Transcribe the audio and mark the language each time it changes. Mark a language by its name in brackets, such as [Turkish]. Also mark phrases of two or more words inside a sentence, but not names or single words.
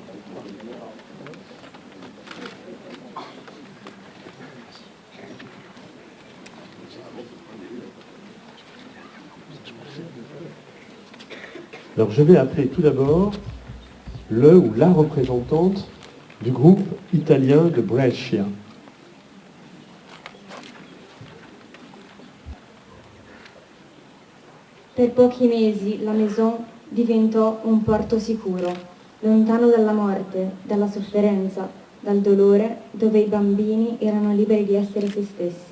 [French] Alors je vais appeler tout d'abord le ou la représentante du groupe italien de Brescia. [Italian] Per pochi mesi la Maison diventò un porto sicuro, lontano dalla morte, dalla sofferenza, dal dolore, dove i bambini erano liberi di essere se stessi.